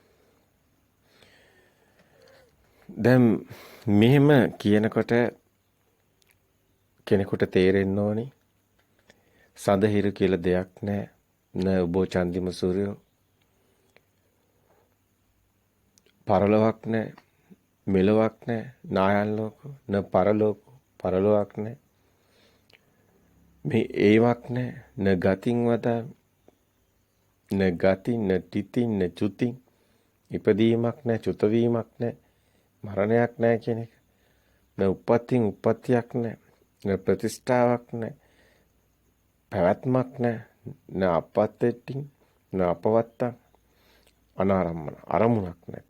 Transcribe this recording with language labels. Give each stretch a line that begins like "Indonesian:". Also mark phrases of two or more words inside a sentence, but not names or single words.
Sinhala: දැන් මෙහෙම කියනකොට කෙනෙකුට තේරෙන්න ඕනි සඳහිරු කියලා දෙයක් නැහැ.
Pali: න උභෝ චන්දිම සූර්යෝ
Sinhala: පරලොවක් නැහැ. මෙලොවක් නැහැ.
Pali: නායන් ලෝකෝ න පරලෝකෝ
Sinhala: පරලොවක් නැහැ. මේ ඒවක් නැහැ.
Pali: න ගතින් වදාමි. න ගති න තිති න චුති
Sinhala: ඉපදීමක් නැහැ. චුත වීමක් නැහැ. මරණයක් නැහැ කියන එක.
Pali: න උප්පත්තින්
Sinhala: උප්පත්තියක් නැහැ. න ප්‍රතිෂ්ඨාවක් නැහැ. පැවැත්මක් නැහැ.
Pali: න අපත්තෙට්ටින් න අපවත්තං අනාරම්මන
Sinhala: අරමුණක් නැති.